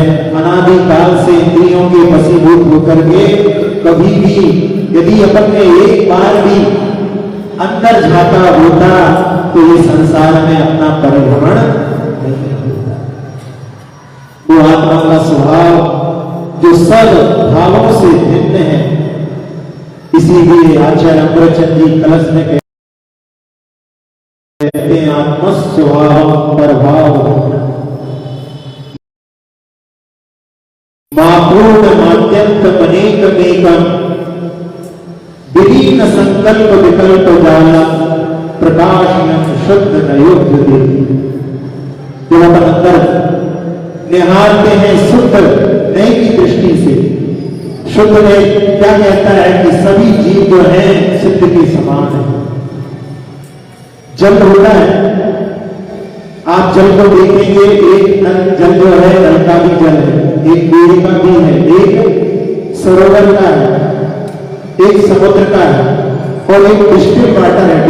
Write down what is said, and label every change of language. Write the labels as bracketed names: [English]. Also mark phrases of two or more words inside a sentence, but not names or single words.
[Hindi] अनादिकाल से इंद्रियों के वशीभूत होकर के कभी भी यदि अपन ने एक बार भी अंदर झांका होता तो ये संसार में अपना परिभ्रमण नहीं होता। वो आत्मा का स्वभाव जो सब भावों से भिन्न है। इसीलिए आचार्य अमृतचंद जी कलश में कहते हैं [Sanskrit] आत्मस्वभाव प्रभाव मापूर्ण माध्यंत अनेकमेकम विलीन संकल्प विकल्प जाला प्रकाशनम शुद्ध नयोग्य। [Hindi] जब अपन अंदर निहारते हैं शुद्ध नए की दृष्टि से, शुद्ध में क्या कहता है कि सभी जीव जो हैं सिद्ध के समान है। जल होता है, आप जल को देखेंगे, एक नल जल जो है नल का भी जल है, एक बेड़ी का भी है, एक सरोवर का है, एक समुद्र का है, और एक [English] distil water [Hindi] है।